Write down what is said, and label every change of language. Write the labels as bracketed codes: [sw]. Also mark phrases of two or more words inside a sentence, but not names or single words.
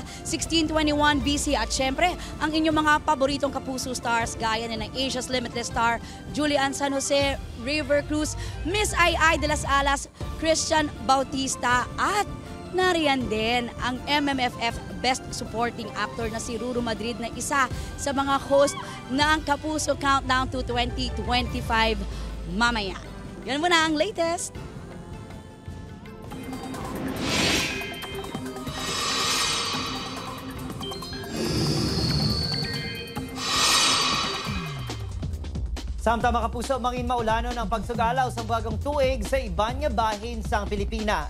[tl] 1621 BC at syempre ang inyong mga paboritong kapuso stars gaya na ng Asia's Limitless Star, Julian San Jose, River Cruz, Miss Ai de las Alas, Christian Bautista at nariyan din ang MMFF Best Supporting Actor na si Ruru Madrid na isa sa mga host ng Kapuso Countdown to 2025 mamaya. Yan muna ang latest. [hil] Samtang mga kapuso, mangin maulano ng pagsugalaw sa bagong tuig sa iban nga bahin sang Pilipinas.